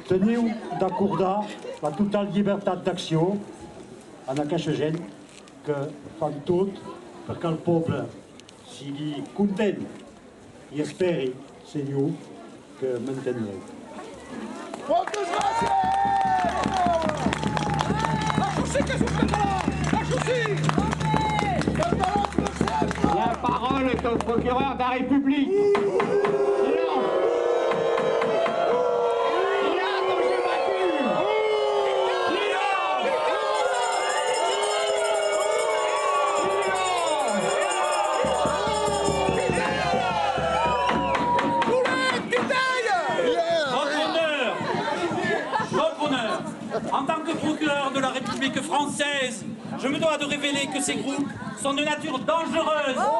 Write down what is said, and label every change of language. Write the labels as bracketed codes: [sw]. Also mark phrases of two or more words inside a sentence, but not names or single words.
[ca] Teniu d'acordar la total llibertat d'acció en aquesta gent que fan tot perquè el poble sigui content i esperi, senyor, que m'entendreu. Moltes gràcies! Això sí que és un català! Això sí! [fr] La parole est au procureur de la République. Silence. Silence, comme je m'accuse. Votre honneur, en tant que procureur de la République française, je me dois de révéler que ces groupes sont de nature dangereuse.